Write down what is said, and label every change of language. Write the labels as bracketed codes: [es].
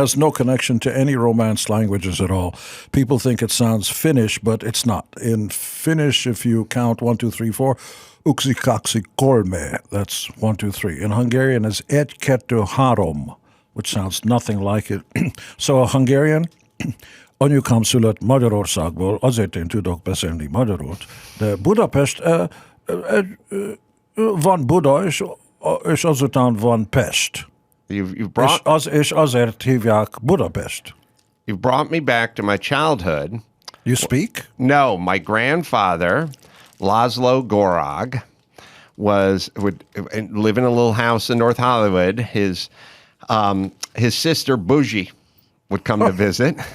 [en] has no connection to any Romance languages at all. People think it sounds Finnish, but it's not. In Finnish, if you count 1, 2, 3, 4, [fi] yksi, kaksi, kolme, [en] that's 1, 2, 3. In Hungarian, it's [hu] et, kettő, három, [en] which sounds nothing like it. So a Hungarian... [hu] Anyukám született Magyarországból, azért én tudok beszélni magyarul, de Budapest, van Buda, és azután van Pest. És azért hívják Budapest. [en] You've brought me back to my childhood. You speak? No, my grandfather, Laszlo Gorog, would live in a little house in North Hollywood. His sister, Bougie, would come to visit.